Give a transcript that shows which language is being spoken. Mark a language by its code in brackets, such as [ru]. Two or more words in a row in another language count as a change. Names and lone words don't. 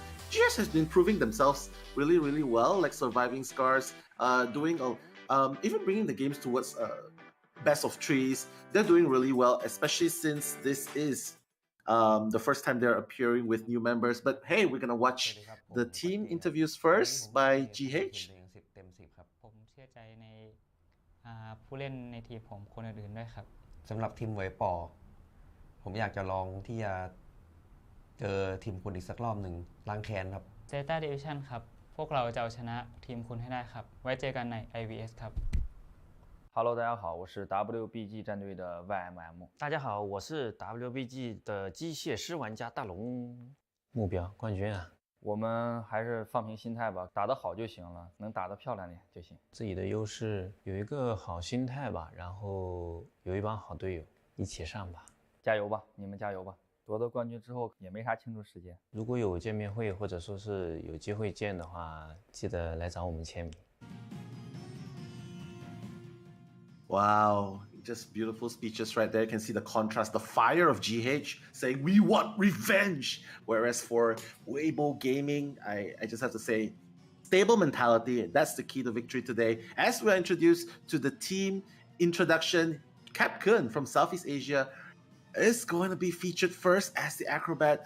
[en] GH has been proving themselves really, really well, like surviving scars, even bringing the games towards best of 3s. They're doing really well, especially since this is the first time they're appearing with new members. But hey, we're gonna watch the team interviews first by GH. [th] ผู้เล่นในทีมผมคนอื่นๆด้วยครับ สำหรับทีมเวยปอผมอยากจะลองที่จะเจอทีมคุณอีกสักรอบหนึ่งล้างแค้นครับ ZETA Division ครับพวกเราจะเอาชนะทีมคุณให้ได้ครับไว้เจอกันใน IVS ครับ [zh] Hello， 大家好，我是 WBG 战队的 YMM。大家好，我是 WBG 的机械师玩家大龙。目标冠军啊！我们还是放平心态吧，打得好就行了，能打得漂亮点就行。自己的优势有一个好心态吧，然后有一帮好队友，一起上吧，加油吧，你们加油吧！夺得冠军之后也没啥庆祝时间，如果有见面会或者说是有机会见的话，记得来找我们签名。 [en] Wow, just beautiful speeches right there. You can see the contrast, the fire of GH saying, we want revenge. Whereas for Weibo Gaming, I just have to say, stable mentality. That's the key to victory today. As we are introduced to the team introduction, Cap Kun from Southeast Asia is going to be featured first as the acrobat.